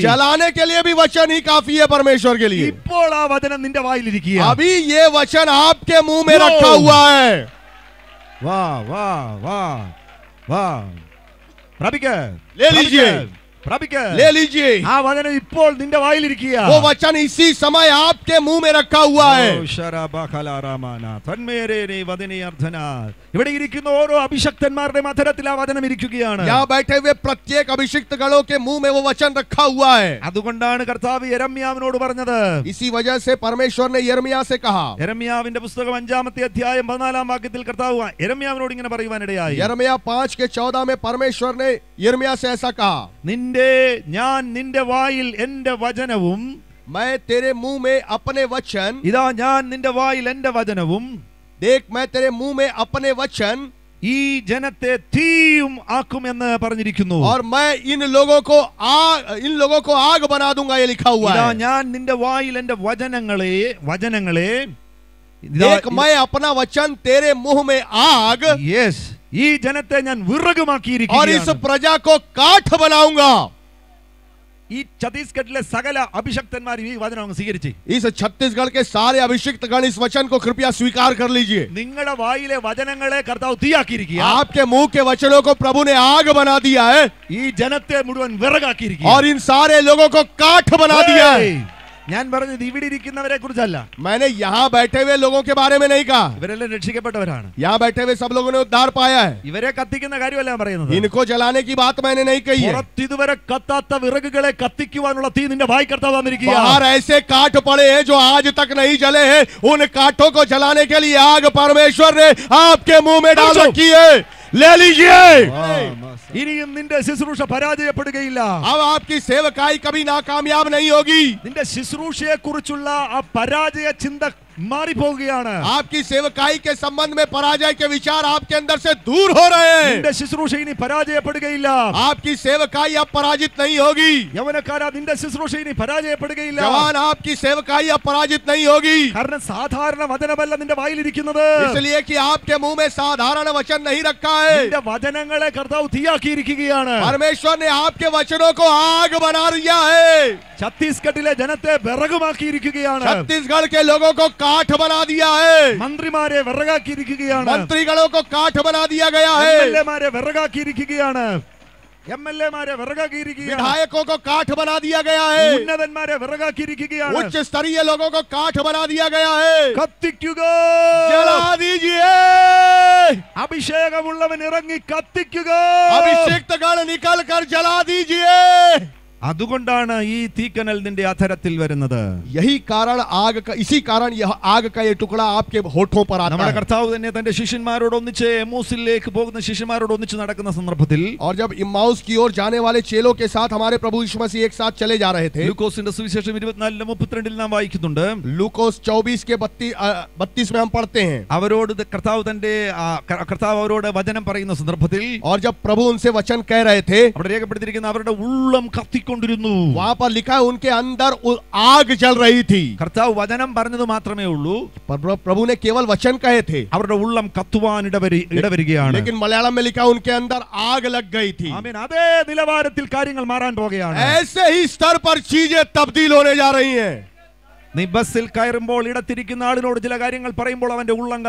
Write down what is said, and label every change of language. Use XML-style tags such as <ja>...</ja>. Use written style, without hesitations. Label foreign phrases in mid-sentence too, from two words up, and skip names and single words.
<hi>जलाने के लिए भी वचन ही काफी है परमेश्वर के लिए.</hi> <ml>ഇപ്പോൾ ആ വചനം നിന്റെ വായിലിരിക്കുക.</ml> <hi>अभी ये वचन आपके मुंह में रखा हुआ है. वाह वाह वाह वाह.</hi> <ml>പ്രാപിക്ക.</ml> <hi>ले लीजिए.</hi> <ml>പ്രാപിക്ക.</ml> <hi>ले लीजिए.</hi> <ml>ആ വചനം ഇപ്പോൾ നിന്റെ വായിലിരിക്കുക.</ml> <hi>वो वचन इसी समय आपके मुंह में रखा हुआ है.</hi> <ml>ഇവിടെ ഇരിക്കുന്ന ഓരോ അഭിഷക്തന്മാരുടെ മധുരത്തിൽ ആ വചനം ഇരിക്കുകയാണ്.</ml> <hi>यहाँ बैठे हुए प्रत्येक अभिषिक्त गणों के मुंह में वो वचन रखा हुआ है.</hi> <ml>അതുകൊണ്ടാണ് കർത്താവ് യെരമ്യാവിനോട് പറഞ്ഞത്.</ml> <hi>इसी वजह से परमेश्वर ने यिर्मयाह से कहा.</hi> <ml>യെരമ്യാവിന്റെ പുസ്തകം 5-ാമത്തെ അധ്യായം 14-ാം വാക്യത്തിൽ കർത്താവ് യെരമ്യാവിനോട് ഇങ്ങനെ പറയുവാനിടയായി.</ml> <hi>यिर्मयाह 5:14 में परमेश्वर ने यिर्मयाह से ऐसा कहा,</hi> <ml>ഞാൻ നിന്റെ വായിൽ എന്റെ വചനവും,</ml> <hi>मैं तेरे मुंह में अपने वचन,</hi> <ml>ഇതാ ഞാൻ നിന്റെ വായിൽ എന്റെ വചനവും,</ml> <hi>देख मैं तेरे मुंह में अपने वचन,</hi> <ml>ഈ ജനത്തെ തീയും ആക്കുമെന്ന് പറഞ്ഞിരിക്കുന്നു.</ml> <hi>और मैं इन लोगों को आग बना दूंगा, ये लिखा हुआ</hi> <ml>ഇതാ</ml> <hi>है.</hi> <ml>ഞാൻ നിന്റെ വായിൽ എന്റെ വചനങ്ങളെ</ml> <hi>देख मैं अपना वचन तेरे मुंह में आग,</hi> <ml>യെസ്, ഈ ജനത്തെ ഞാൻ</ml> <hi>और इस</hi> <ml>വിറകുമാക്കിയിരിക്കുകയാണ്.</ml> <hi>प्रजा को काठ बनाऊंगा.</hi> <ml>ഈ ഛത്തീസ്ഗഡിലെ സകല അഭിഷക്തന്മാർ ഈ വചനം അങ്ങ് സ്വീകരിച്ചു.</ml> <hi>इस छत्तीसगढ़ के सारे अभिषिक्त गण इस वचन को कृपया स्वीकार कर लीजिए.</hi> <ml>നിങ്ങളുടെ വായിലെ വചനങ്ങളെ കർത്താവ് തീയാക്കിയിരിക്കുക.</ml> <hi>आपके मुंह के वचनों को प्रभु ने आग बना दिया है,</hi> <ml>ഈ ജനത്തെ മുഴുവൻ വിറകാക്കിയിരിക്കുക.</ml> <hi>और इन सारे लोगों को काठ बना दिया है.</hi> <ml>ഞാൻ പറഞ്ഞത് ഇവിടെ ഇരിക്കുന്നവരെ കുറിച്ചല്ല.</ml> <hi>मैंने यहाँ बैठे हुए लोगों के बारे में नहीं कहा.</hi> <ml>ഇവരെല്ലാം രക്ഷിക്കപ്പെട്ടവരാണ്.</ml> <hi>यहाँ बैठे हुए सब लोगों ने उद्धार पाया है.</hi> <ml>ഇവരെ കത്തിക്കുന്ന കാര്യമല്ല ഞാൻ പറയുന്നത്.</ml> <hi>इनको जलाने की बात मैंने नहीं कही है.</hi> <ml>പുറത്ത് ഇതുവരെ കത്താത്ത വിറകുകളെ കത്തിക്കുവാനുള്ള തീ നിന്റെ വായി കർത്താവ് തന്നിരിക്കുക.</ml> <hi>बाहर ऐसे काठ पड़े हैं जो आज तक नहीं जले हैं. उन काठों को जलाने के लिए आग परमेश्वर ने आपके मुंह में डाल रखी है. ले लीजिए.</hi> <ml>ഇനിയും നിന്റെ ശുശ്രൂഷ പരാജയപ്പെടുകയില്ല.</ml> <hi>अब आपकी सेवकाई कभी नाकामयाब नहीं होगी.</hi> <ml>നിന്റെ ശുശ്രൂഷയെ കുറിച്ചുള്ള ആ പരാജയ ചിന്ത മാറിപ്പോവുകയാണ്.</ml> <hi>आपकी सेवकाई के संबंध में पराजय के विचार आपके अंदर से दूर हो रहे हैं.</hi> <ml>നിന്റെ ശുശ്രൂഷ ഇനി പരാജയപ്പെടുകയില്ല.</ml> <hi>आपकी सेवकाई अब पराजित नहीं होगी.</hi> <ml>യൗവനക്കാരാ, നിന്റെ ശുശ്രൂഷ ഇനി പരാജയപ്പെടുകയില്ല.</ml> <hi>जवान, आपकी सेवकाई अब पराजित नहीं होगी.</hi> <ml>കാരണം സാധാരണ വചനമല്ല നിന്റെ വായിലിരിക്കുന്നത്.</ml> <hi>इसलिए कि आपके मुंह में साधारण वचन नहीं रखा है.</hi> <ml>നിന്റെ വചനങ്ങളെ കർത്താവ് തീയാക്കിയിരിക്കുകയാണ്.</ml> <hi>परमेश्वर ने आपके वचनों को आग बना दिया है.</hi> <ml>ഛത്തീസ്ഗഡിലെ ജനത്തെ വിറകുമാക്കിയിരിക്കുകയാണ്.</ml> <hi>छत्तीसगढ़ के लोगों को काठ बना दिया है.</hi> <ml>മന്ത്രിമാരെ വിറകാക്കിയിരിക്കുകയാണ്.</ml> <hi>मंत्रीगणों को काठ बना दिया गया है.</hi> <ml>എംഎൽഎമാരെ വിറകാക്കിയിരിക്കുകയാണ്. എംഎൽഎമാരെ വിറകാക്കിയിരിക്കുകയാണ്.</ml> <hi>विधायकों को काठ बना दिया गया है.</hi> <ml>ഉന്നതന്മാരെ വിറകാക്കിയിരിക്കുകയാണ്.</ml> <hi>उच्च स्तरीय लोगों को काठ बना दिया गया है.</hi> <ml>കത്തിക്കുക.</ml> <hi>जला दीजिए.</hi> <ml>അഭിഷേകമുള്ളവൻ ഇറങ്ങി കത്തിക്കുക.</ml> <hi>अभिषिक्त गण निकल कर जला दीजिए.</hi> <ml>അതുകൊണ്ടാണ് ഈ തീക്കനൽ നിന്റെ അധരത്തിൽ വരുന്നത്.</ml> <hi>यही कारण इसी कारण यह आग का ये टुकड़ा आपके होठों पर आता</hi> <ml>നമ്മുടെ</ml> <hi>है.</hi> <ml>കർത്താവ് തന്നെ തന്റെ ശിഷ്യന്മാരോട് ഒന്നിച്ച് എമ്മൂസിലേക്ക് പോകുന്ന ശിഷ്യന്മാരോട് ഒന്നിച്ച് നടക്കുന്ന സന്ദർഭത്തിൽ,</ml> <hi>और जब इम्माउस की ओर जाने वाले चेलों के साथ हमारे प्रभु यीशु मसीह एक साथ चले जा रहे थे.</hi> <ml>ലൂക്കോസിന്റെ സുവിശേഷം 24:32 നാം വായിക്കുന്നുണ്ട്.</ml> <hi>लूकोस 24 के 32 में हम पढ़ते हैं.</hi> <ml>അവരോട് കർത്താവ് അവരോട് വചനം പറയുന്ന സന്ദർഭത്തിൽ,</ml> <hi>और जब प्रभु उनसे वचन कह रहे थे,</hi> <ml>അവിടെ രേഖപ്പെടുത്തിയിരിക്കുന്ന അവരുടെ ഉള്ളം കത്തിക്കൊണ്ടിരുന്നു.</ml> <hi>वहां पर लिखा है उनके अंदर आग जल रही थी.</hi> <ml>കർത്താവ് വചനം പറഞ്ഞത് മാത്രമേ ഉള്ളൂ,</ml> <hi>प्रभु ने केवल वचन कहे थे,</hi> <ml>അവരുടെ ഉള്ളം കത്തുവാൻ ഇടവരികയാണ്.</ml> <hi>लेकिन मलयालम में लिखा उनके अंदर आग लग गई थी.</hi> <ml>ആമേൻ. അതേ നിലവാരത്തിൽ കാര്യങ്ങൾ മാറാൻ പോകുകയാണ്.</ml> <hi>ऐसे ही स्तर पर चीजें तब्दील होने जा रही हैं.</hi> <ml>നീ ബസ്സിൽ കയറുമ്പോൾ ഇടത്തിരിക്കുന്ന ആളിനോട് ചില കാര്യങ്ങൾ പറയുമ്പോൾ അവന്റെ ഉള്ളം</ml>